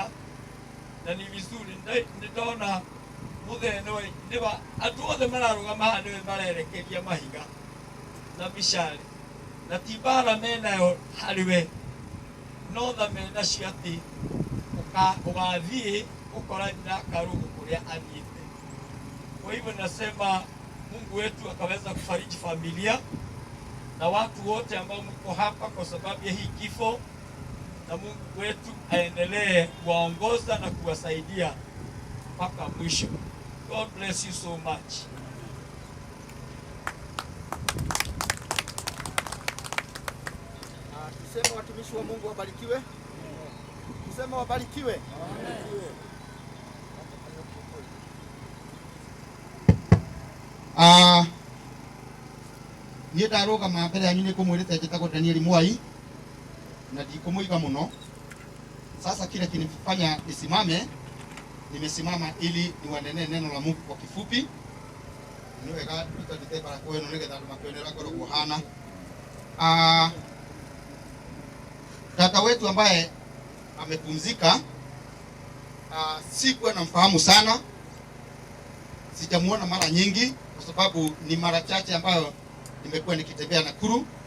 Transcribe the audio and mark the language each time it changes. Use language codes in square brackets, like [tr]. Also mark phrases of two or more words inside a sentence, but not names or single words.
[sw] Na ni vizuri [ki] nĩ ndona mũthenya nĩwa andũ othe mararũgama haha nĩwe marerekeria mahiga na micari, na ti mbara menayo harĩwe, no tha menacio atĩ ũgathiĩ ũkorani na karũgũ kũrĩa athiĩte. [sw] Kwa hivyo nasema Mungu wetu akaweza kufariji familia na watu wote ambao mko hapa kwa sababu ya hii kifo, na Mungu wetu aendelee kuwaongoza na kuwasaidia mpaka mwisho. [en] God bless you so much. [sw] Tuseme watumishi wa Mungu wabarikiwe. Tuseme wabarikiwe. [ki] Niĩ ndarũgama mbere yanyu nĩ kũmwĩrĩte njĩtagwo Daniel Mwai na ndikũmũiga mũno. [sw] Sasa kile kinifanya nisimame, nimesimama ili niwanenee neno la Mungu kwa kifupi. [ki] Ni wega tutadite baraka wenu nigetha andũ makĩonera ngoro kuhana. [sw] Dada wetu ambaye amepumzika, sikuwa namfahamu sana, sijamuona mara nyingi kwa sababu ni mara chache ambayo nimekuwa nikitembea Nakuru.